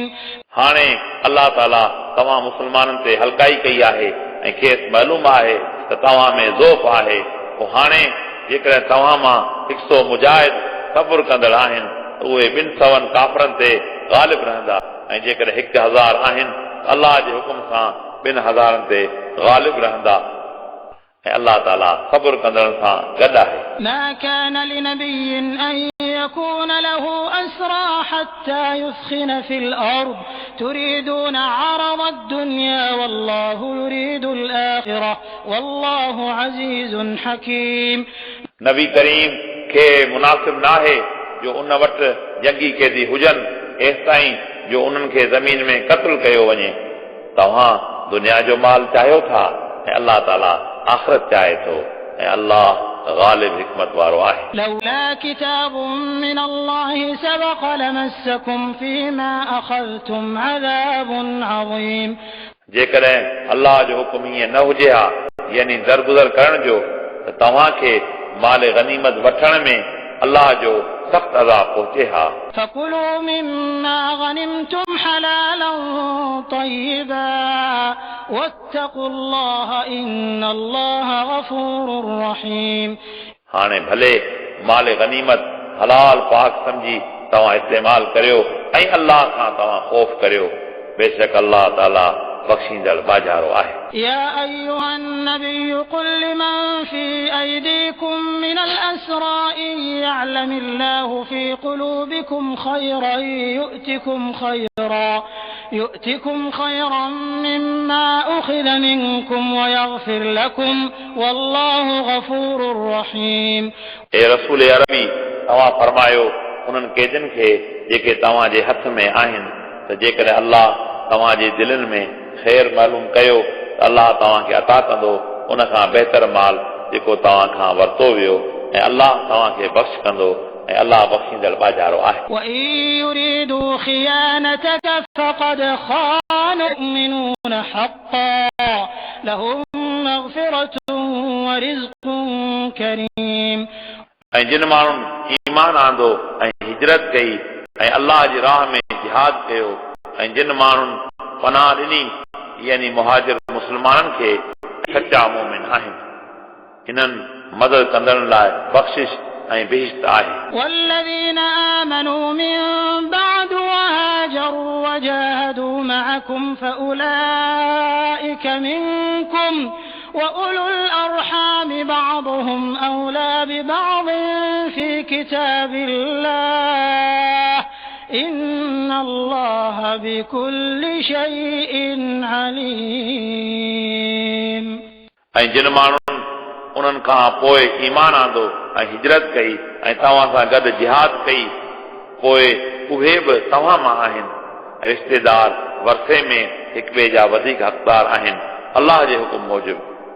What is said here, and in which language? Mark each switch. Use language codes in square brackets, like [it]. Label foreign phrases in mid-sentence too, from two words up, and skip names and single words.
[sd] हाणे अल्लाह ताला तव्हां मुस्लमाननि ते हल्काई कई आहे ऐं खेसि मालूम आहे त तव्हां में ज़ोफ़ आहे पोइ हाणे जेकॾहिं तव्हां मां 100 मुजाहिद सब्र कंदड़ आहिनि उहे 200 काफ़रनि ते ग़ालिब रहंदा ऐं जेकॾहिं 1000 आहिनि अल्लाह जे हुकुम सां 2000 ते ग़ालिब रहंदा ऐं अल्लाह ताला सब्र कंदड़नि सां गॾु आहे [ar] ما كان لنبي أن يكون له أسرى حتى يثخن في الأرض تريدون عرض الدنيا والله يريد الآخرة والله عزيز حكيم [sd] नबी करीम खे मुनासिब नाहे जो उन वटि जंगी कैदी हुजनि एसि ताईं जो उन्हनि खे ज़मीन में क़त्ल कयो वञे तव्हां दुनिया जो माल चाहियो था ऐं अल्लाह ताला आख़िरत चाहे थो ऐं अल्लाह गालिब हिकमत वारो आहे [ar] لولا كتاب من الله سبق لمسكم فيما أخذتم عذاب عظيم [sd] जेकॾहिं अल्लाह जो हुकुम ईअं न हुजे हा यानी दरगुज़र करण जो त तव्हांखे माल गनीमत वठण में अल्लाह जो सख़्त अज़ाब पहुचे हा [ar] فكلوا مما غنمتم حلالا طيبا واتقوا الله إن الله غفور رحيم [sd] हाणे भले माल गनीमत हलाल पाक समझी तव्हां इस्तेमाल करियो ऐं अल्लाह खां तव्हां ख़ौफ़ करियो बेशक अल्लाह ताला बख़्शींदड़ बाजारो आहे [ar] يا أيها النبي قل لمن في أيديكم من الأسرى إن يعلم الله في قلوبكم خيرا يؤتكم خيرا مما أخذ منكم ويغفر لكم والله غفور رحيم [sd] ए रसूल अरबी तव्हां फरमायो उन्हनि कैदियुनि खे जेके तव्हांजे हथ में आहिनि त जेकॾहिं अल्लाह तव्हांजे दिलनि में ख़ैर मालूम कयो त अल्लाह तव्हांखे अता कंदो उन खां बहितर माल जेको तव्हां खां वरितो वियो ऐं अल्लाह तव्हांखे बख़्श कंदो ऐं अल्लाह बख़्शींदड़ ॿाजारो आहे। [ar] وإن يريدوا خيانتك فقد خانوا المؤمنون حقا لهم مغفرة ورزق كريم। [sd] ऐं जिन माण्हुनि ईमान आंदो ऐं हिजरत कई ऐं अल्लाह जी राह में जिहाद कयो ऐं जिन माण्हुनि पनाह ॾिनी यानी मुहाजिर मुस्लमाननि खे सचा मोमिन आहिनि, इन्हनि मदद कंदड़ लाइ बख़्शिश ऐं बेहिश्त आहे। [ar] والذين آمنوا من بعد وهاجروا وجاهدوا معكم فأولئك منكم وأولو الأرحام بعضهم أولى ببعض في كتاب الله إن الله بكل شيء عليم। [sd] ऐं जिन माण्हुनि उन्हनि खां पोइ ईमान आंदो ऐं हिजरत कई ऐं तव्हां सां गॾु जिहाद कई, पोइ उहे बि तव्हां मां आहिनि, रिश्तेदार वरसे में हिक ॿिए जा वधीक हक़दार आहिनि अल्लाह जे हुकुम मूजिब।